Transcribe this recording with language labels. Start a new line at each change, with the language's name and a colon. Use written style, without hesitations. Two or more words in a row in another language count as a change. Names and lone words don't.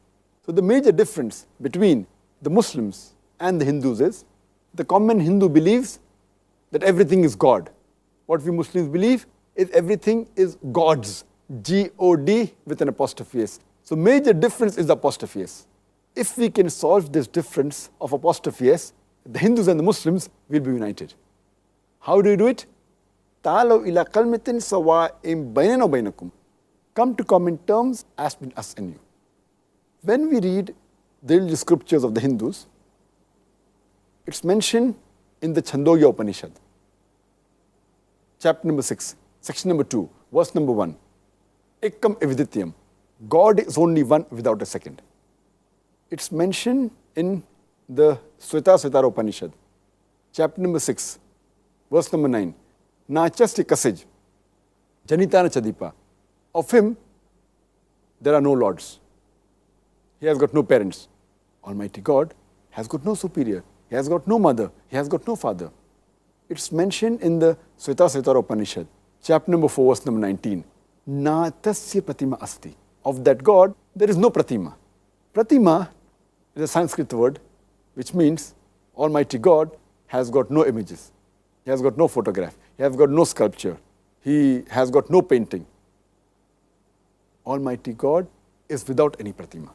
English: So the major difference between the Muslims and the Hindus is, the common Hindu believes that everything is God. What we Muslims believe is everything is God's, G-O-D with an apostrophe S. So major difference is the apostrophe S. If we can solve this difference of apostrophe S, the Hindus and the Muslims will be united. How do you do it?
Arabic: تعالوا إلى كلمة سواء بيننا وبينكم.
English: Come to common terms as between us and you. When we read the religious scriptures of the Hindus, it's mentioned in the Chandogya Upanishad, chapter number 6, section number 2, verse number 1.
Sanskrit: एकम् एवाद्वितीयम्.
English: God is only one without a second. It's mentioned in the Shvetasvatara Upanishad, chapter number 6, verse number 9.
Sanskrit: न चास्य कश्चिज्जनिता न चाधिपः.
English: Of him, there are no lords. He has got no parents. Almighty God has got no superior. He has got no mother. He has got no father. It's mentioned in the Shvetasvatara Upanishad, chapter number 4, verse number 19.
Sanskrit: न तस्य प्रतिमा अस्ति.
English: Of that God, there is no pratima. Pratima is a Sanskrit word which means Almighty God has got no images. He has got no photograph. He has got no sculpture. He has got no painting. Almighty God is without any pratima.